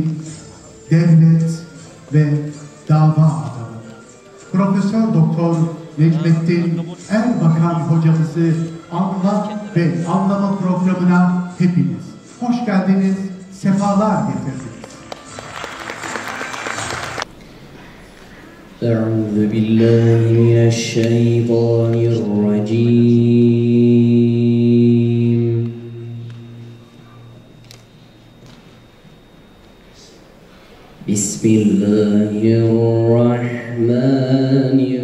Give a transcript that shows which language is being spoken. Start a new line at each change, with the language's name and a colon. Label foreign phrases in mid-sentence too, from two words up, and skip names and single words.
Turkish: devlet ve dava adamı Profesör Doktor Necmettin Erbakan hocamızı Anla ve Anlama programına hepiniz hoş geldiniz, sefalar getirdiniz.
Arabic: أعوذ بالله من الشيطان الرجيم بسم الله الرحمن